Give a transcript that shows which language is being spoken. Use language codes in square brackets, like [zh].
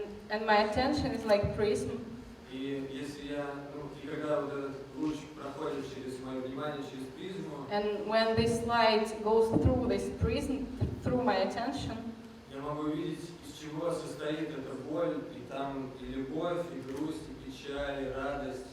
[en] and my attention is like prism. [ru] И если я, и когда вот этот луч проходит через мое внимание, через призму, [en] And when this light goes through this prism, through my attention, [ru] я могу видеть, из чего состоит эта боль, и там и любовь, и грусть, и печаль, и радость.